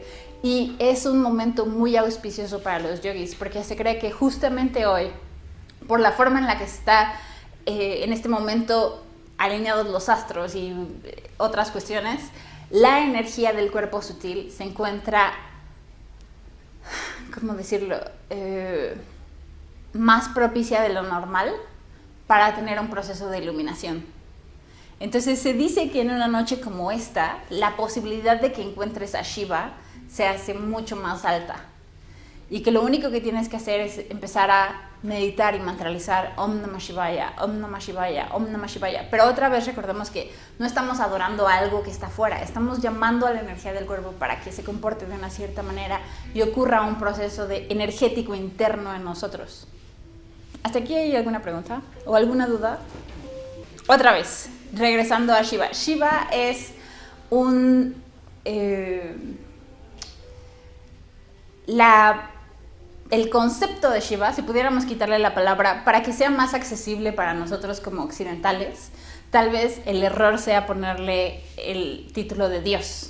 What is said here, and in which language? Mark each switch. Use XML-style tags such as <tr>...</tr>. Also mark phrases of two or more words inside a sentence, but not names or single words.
<es>Y es un momento muy auspicioso para los yogis porque se cree que justamente hoy, por la forma en la que está en este momento alineados los astros y otras cuestiones, la energía del cuerpo sutil se encuentra, ¿cómo decirlo?, más propicia de lo normal para tener un proceso de iluminación. Entonces se dice que en una noche como esta, la posibilidad de que encuentres a Shiva se hace mucho más alta. Y que lo único que tienes que hacer es empezar a meditar y mantralizar</es> <sa>Om Namah Shivaya, Om Namah Shivaya, Om Namah Shivaya.</sa> <es>Pero otra vez recordemos que no estamos adorando algo que está afuera, estamos llamando a la energía del cuerpo para que se comporte de una cierta manera y ocurra un proceso energético interno en nosotros. ¿Hasta aquí hay alguna pregunta o alguna duda? Otra vez, regresando a Shiva. Shiva es el concepto de Shiva, si pudiéramos quitarle la palabra para que sea más accesible para nosotros como occidentales, tal vez el error sea ponerle el título de Dios.</es>